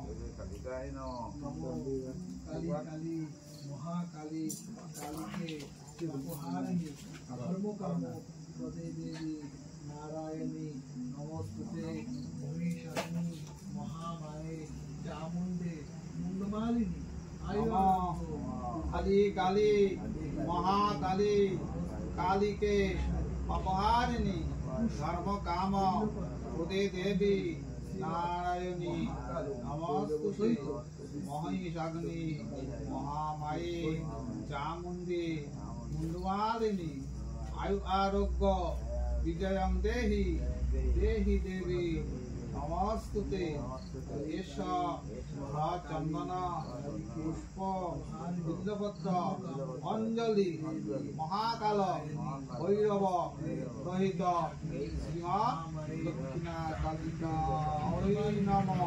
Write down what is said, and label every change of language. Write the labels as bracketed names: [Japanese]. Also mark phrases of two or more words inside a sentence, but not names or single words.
[Sanskrit] काली काली महाकाली काली के अपहारिणी धर्म कर्म प्रदे देवी नारायणी नमस्ते महिषाग्नि महामाये चामुंडे मुंडमालिनी आयु काली काली महाकाली काली के अपहारिणी धर्म काम प्रदे देवी नारायणी নারায়ণী নমস্তুতে মহিষাগ্নি মহামায়ে চামুণ্ডী মুন্ডমালিনী আয়ু আরোগ্য বিজয়ং দেহি দেহি দেবী নমস্তুতে এষ চন্দন পুষ্প বিল্লপত্র অঞ্জলি মহাকাল ভৈরব রহিত শ্রীমা দক্ষিণা কালিকা হরি নম